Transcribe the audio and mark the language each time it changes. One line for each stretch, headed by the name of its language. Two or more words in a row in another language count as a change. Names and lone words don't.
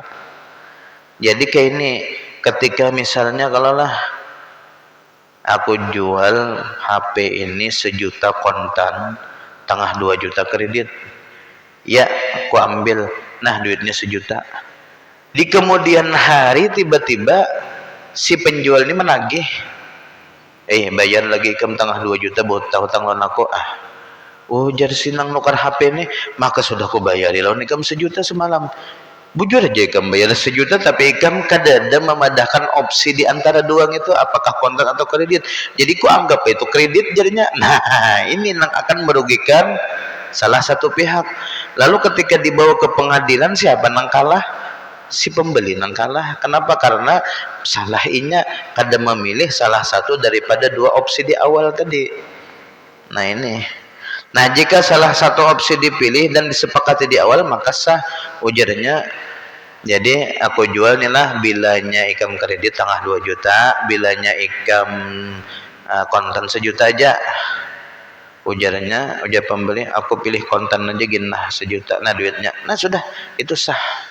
Banjar: Jadi kayak ini, ketika misalnya kalau lah aku jual HP ini 1 juta kontan, tengah 2 juta kredit. Ya, aku ambil. Nah, duitnya 1 juta. Di kemudian hari tiba-tiba si penjual ini menagih. Bayar lagi ikam tengah 2 juta buat hutang lawan aku. Jar sinang nukar HP ini, maka sudah aku bayari lawan ikam 1 juta semalam. Bujur aja ikam bayar 1 juta, tapi ikam kada ada memadahkan opsi di antara dua itu, apakah kontan atau kredit. Jadi ku anggap itu kredit jadinya. Nah, ini yang akan merugikan salah satu pihak. Lalu ketika dibawa ke pengadilan, siapa nang kalah? Si pembeli nang kalah. Kenapa? Karena salah inya kada memilih salah satu daripada dua opsi di awal tadi. Nah, ini. Nah, jika salah satu opsi dipilih dan disepakati di awal, maka sah ujarnya. Jadi aku jual nih lah, bilanya ikam kredit tengah 2 juta, bilanya ikam kontan 1 juta aja. Ujar pembeli, aku pilih kontan aja gini lah 1 juta. Nah, duitnya. Nah, sudah, itu sah.